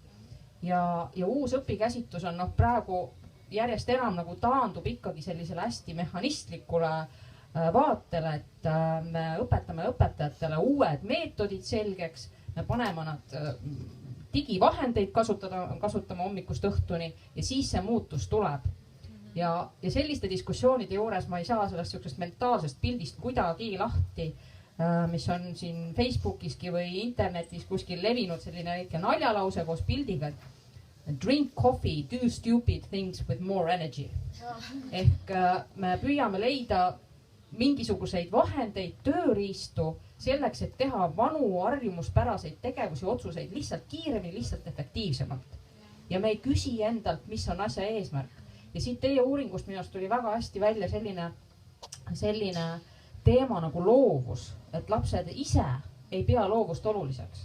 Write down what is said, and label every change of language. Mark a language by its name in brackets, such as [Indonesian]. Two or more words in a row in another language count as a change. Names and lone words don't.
[Estonian] Ja uus õpikäsitus on praegu järjest enam nagu taandub ikkagi sellisele hästi mehhanistlikule vaatele, et me õpetame õpetajatele uued meetodid selgeks, me paneme nad digivahendeid kasutama hommikust õhtuni ja siis see muutus tuleb. Ja selliste diskussioonide juures ma ei saa sellest sihukesest mentaalsest pildist kuidagi lahti, mis on siin Facebookiski või internetis kuskil levinud selline väike naljalause koos pildiga, et [English] drink coffee, do stupid things with more energy. [Estonian] Ehk me püüame leida mingisuguseid vahendeid, tööriistu selleks, et teha vanu harjumuspäraseid tegevusi, otsuseid lihtsalt kiiremini, lihtsalt efektiivsemalt. Ja me ei küsi endalt, mis on asja eesmärk. Ja siit teie uuringust minust tuli väga hästi välja selline teema nagu loovus, et lapsed ise ei pea loovust oluliseks.